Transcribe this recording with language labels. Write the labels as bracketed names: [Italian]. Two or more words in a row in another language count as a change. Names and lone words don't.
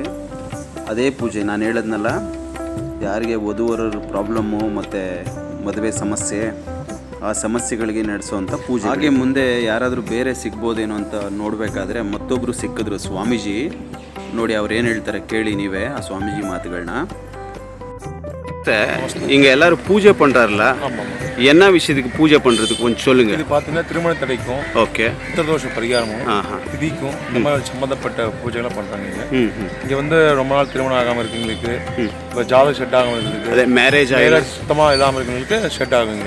[Kannada] ಅದೇ ಪೂಜೆ ನಾನು ಹೇಳಿದ್ನಲ್ಲ, ಯಾರಿಗೆ ವಧುವರರ ಪ್ರಾಬ್ಲಮ್ಮು ಮತ್ತು ಮದುವೆ ಸಮಸ್ಯೆ, ಆ ಸಮಸ್ಯೆಗಳಿಗೆ ನಡೆಸೋವಂಥ ಪೂಜೆ. ಹಾಗೆ ಮುಂದೆ ಯಾರಾದರೂ ಬೇರೆ ಸಿಗ್ಬೋದೇನೋ ಅಂತ ನೋಡಬೇಕಾದ್ರೆ ಮತ್ತೊಬ್ಬರು ಸಿಕ್ಕಿದ್ರು ಸ್ವಾಮೀಜಿ. ನೋಡಿ ಅವ್ರು ಏನು ಹೇಳ್ತಾರೆ ಕೇಳಿ ನೀವೇ ಆ ಸ್ವಾಮೀಜಿ ಮಾತುಗಳನ್ನ. [Tamil] இங்க எல்லாரும் பூஜை பண்றாருல, என்ன விஷயத்துக்கு பூஜை பண்றதுக்கு கொஞ்சம் சொல்லுங்க. இது பார்த்தீங்கன்னா திருமண தடைக்கும், ஓகே, பித்ருதோஷ பரிகாரமும், திதிக்கும் இந்த மாதிரி சம்பந்தப்பட்ட பூஜைகளை பண்றாங்க. இங்க வந்து ரொம்ப நாள் திருமணம் ஆகாம இருக்கவங்களுக்கு, இப்போ ஜாதக ஷெட் ஆகாம இருக்கிறதுக்கு, மேரேஜ் சுத்தமா இல்லாம இருக்கவங்களுக்கு ஷெட் ஆகுங்க.